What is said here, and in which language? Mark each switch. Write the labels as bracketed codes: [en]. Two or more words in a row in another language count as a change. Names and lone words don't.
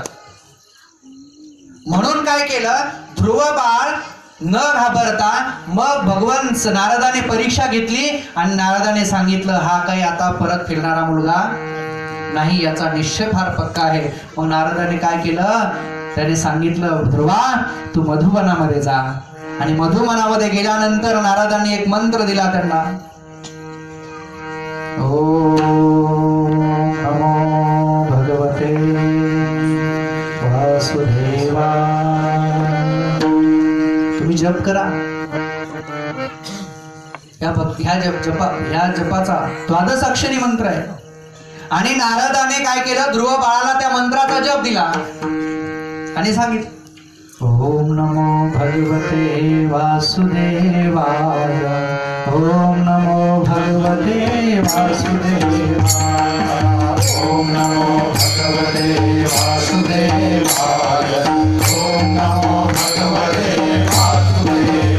[mr] म्हणून काय केलं, ध्रुव बाळ न घाबरता मग भगवान नारदाने परीक्षा घेतली आणि नारदाने सांगितलं हा काही आता परत फिरणारा मुलगा नाही, याचा निश्चय फार पक्का आहे. मग नारदाने काय केलं, त्याने सांगितलं ध्रुवा तू मधुवनामध्ये जा. आणि मधुवनामध्ये गेल्यानंतर नारदाने एक मंत्र दिला त्यांना, [sa] ओम नमो भगवते वासुदेवाय. [mr] तुम्ही जप करा. ह्या जपाचा द्वादश अक्षरी मंत्र आहे. आणि नारदाने काय केलं, ध्रुव बाळाला त्या मंत्राचा जप दिला आणि सांगितलं [sa] ओम नमो भगवते वासुदेवाय. ओम नमो भगवते वासुदेवाय. ओम नमो भगवते वासुदेवाय. ओम नमो भगवते वासुदेवाय.